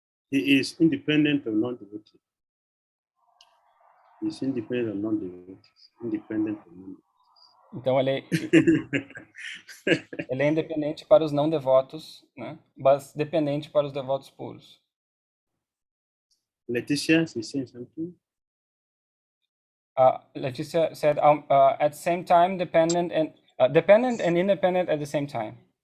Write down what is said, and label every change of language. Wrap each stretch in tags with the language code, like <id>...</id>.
<en>He is independent of non-devotees. He is independent of non-devotees. Independent of non-devotees.</en> <pt>Então ele é independente para os não devotos, né? Mas dependente para os devotos puros.</pt> <en>Leticia is saying something. Leticia said, at the same time, dependent and independent at the same time.</en>